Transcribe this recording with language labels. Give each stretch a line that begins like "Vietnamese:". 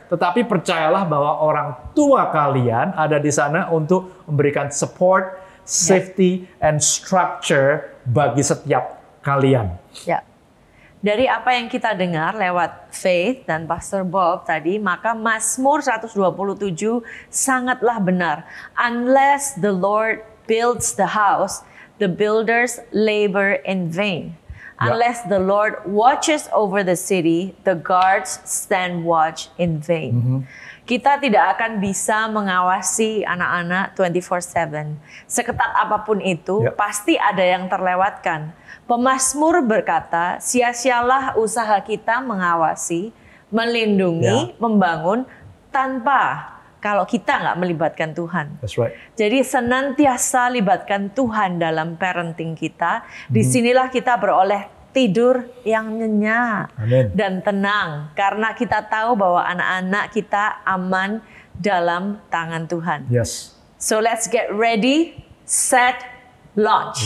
Indonesian: Tetapi percayalah bahwa orang tua kalian ada di sana untuk memberikan
English: support, safety, and structure
Indonesian: bagi setiap kalian. Dari apa yang kita dengar lewat Faith dan Pastor Bob tadi, maka Mazmur 127 sangatlah benar.
English: Unless the Lord builds the house, the builders labor in vain. Unless the Lord watches over the city, the guards stand watch in vain.
Indonesian: Kita tidak akan bisa mengawasi anak-anak 24/7. Seketat apapun itu, Ya. pasti ada yang terlewatkan. Pemazmur berkata, sia-sialah usaha kita mengawasi, melindungi, membangun tanpa kalau kita nggak melibatkan Tuhan.
English: That's right.
Indonesian: Jadi senantiasa libatkan Tuhan dalam parenting kita. Disinilah kita beroleh tidur yang nyenyak Amin. dan tenang. Karena kita tahu bahwa anak-anak kita aman dalam tangan Tuhan.
English: Yes. So let's get ready, set, launch.